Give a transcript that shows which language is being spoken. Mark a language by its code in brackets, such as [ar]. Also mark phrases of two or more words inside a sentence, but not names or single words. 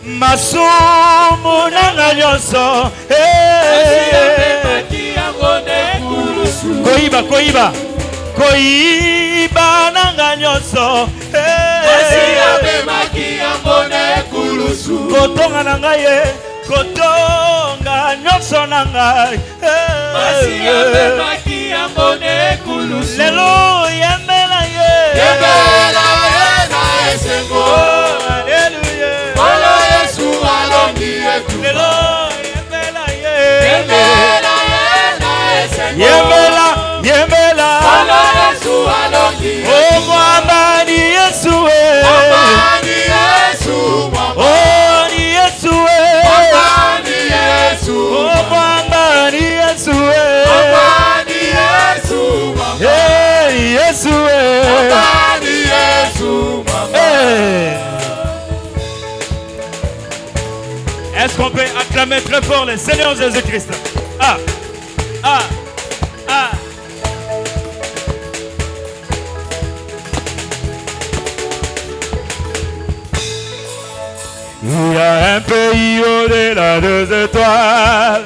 [ln] masumu nanga nyonso koiba koiba koiba nanga nyonso kotonga na ngai ye kotonga nyonso na ngai lelo yembela ye na esengo Alléluia Olo Yesu alongi etu lelo yembela ye Yembela na esengo yembela yembela Olo Yesu alongi [sw] o mwamba ni Yesu Mwamba ni Yesu Mwamba o ni Yesu Mwamba ni Yesu o mwamba ni Yesu Mwamba ni Yesu Mwamba Yesu Mwamba ni Yesu Mwamba [fr] Est-ce qu'on peut acclamer très fort le Seigneur Jésus-Christ? Ah, ah, ah. Il y a un pays au-delà des étoiles.